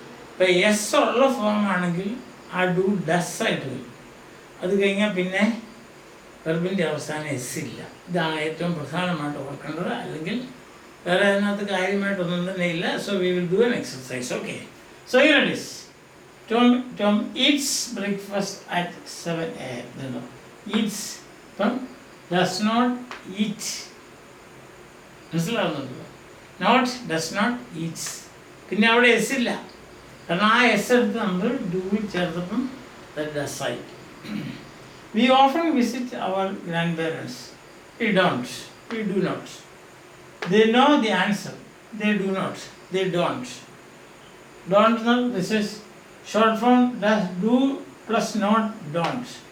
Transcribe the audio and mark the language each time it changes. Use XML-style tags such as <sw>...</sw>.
<ml>ഇപ്പോൾ എസ് ഉള്ള ഫോം ആണെങ്കിൽ ആ ഡു ഡസ് ആയിട്ട് വരും. അത് കഴിഞ്ഞാൽ പിന്നെ വെർബിൻ്റെ അവസാനം എസ് ഇല്ല. ഇതാണ് ഏറ്റവും പ്രധാനമായിട്ട് ഓർക്കേണ്ടത്. അല്ലെങ്കിൽ വേറെ അതിനകത്ത് കാര്യമായിട്ടൊന്നും തന്നെ ഇല്ല.</ml> <en>So we will do an exercise. Okay, so here it is. Tom eats breakfast at 7 a.m. Eats ഇപ്പം does not eat.</en> <ml>മനസ്സിലാവുന്നുണ്ടല്ലോ?</ml> <en>Not does not eats.</en> <ml>പിന്നെ അവിടെ എസ് ഇല്ല. കാരണം ആ എസ് എടുത്ത് നമ്മൾ ഡൂവിൽ ചേർത്തപ്പം ഡസ് ആയി.</ml> <en>We often visit our grandparents. We don't. We do not. They know the answer. They do not. They don't. Don't know. This is short form. Does, do plus not, don't.</en>